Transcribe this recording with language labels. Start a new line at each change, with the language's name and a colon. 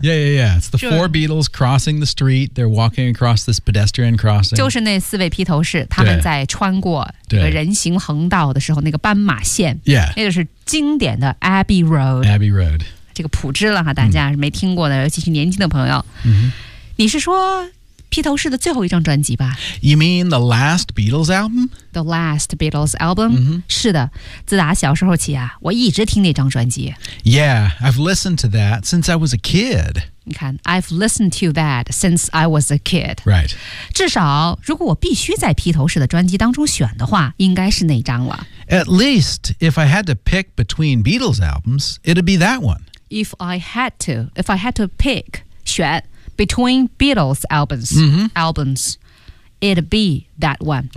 English: Yeah, yeah, yeah. It's the four Beatles crossing the street. They're walking across this pedestrian crossing.
Chinese: 就是那四位披头士他们在穿过那个人行横道的时候那个斑马线。
English: Yeah.
Chinese: 那就是经典的 Abbey Road.
English: Abbey Road.
Chinese: 这个普知了哈，大家没听过的、尤其是年轻的朋友。 Mm-hmm. 你是说披头士的最后一张专辑吧？
English: You mean the last Beatles album? The last Beatles album?、 Mm-hmm.
Chinese: 是的，自打小时候起啊，我一直听那张专辑。
English: Yeah, I've listened to that since I was a kid.
Chinese: 你看
English: ,I've listened to that since I was a kid. Right.
Chinese: 至少如果我必须在披头士的专辑当中选的话，应该是那张了。
English: At least, if I had to pick between Beatles albums, it'd be that one. If I had to pick, 选。Between Beatles albums,、 mm-hmm. albums, it'd be that one.、